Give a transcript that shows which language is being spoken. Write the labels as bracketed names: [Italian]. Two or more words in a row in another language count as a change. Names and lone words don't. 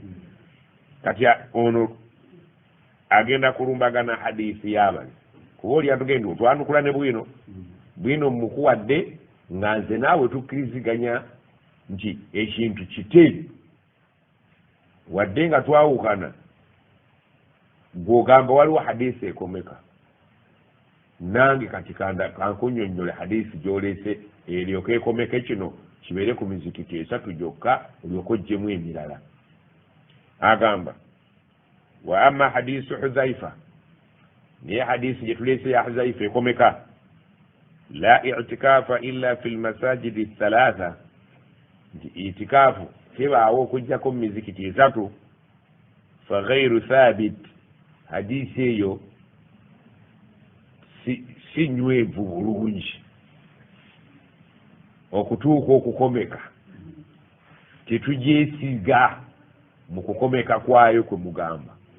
[Ganda] Kati ono agenda kulumbagana hadiisi y'abali, kuba oli atugenda otwanukula ne bwino mukuwadde nga nze naawe tukkiriziganya nti ekintu kite, wadde nga twawukana gw'ogamba waliwo hadiisi ekomeka, nange kati kankunyonnyole hadiisi gy'oleese eryoka ekomeke kino kibeere ku mizikiti 3 gyokka olyoka oggyemu emirala. Agamba [Arabic] وأما حديث حذيفة, [Ganda] niye hadiisi gye tuleese ya Huzaifa ekomeka, [Arabic] لا اعتكاف إلا في المساجد 3, [Ganda] nti itikaafu tebaawo okuggyako mu mizikiti 3, [Arabic] فغير ثابت, [Ganda] hadiisi eyo si nywevu bulungi okutuuka okukomeka, tetugyesiga mu kukomeka kwayo kwe mugamba.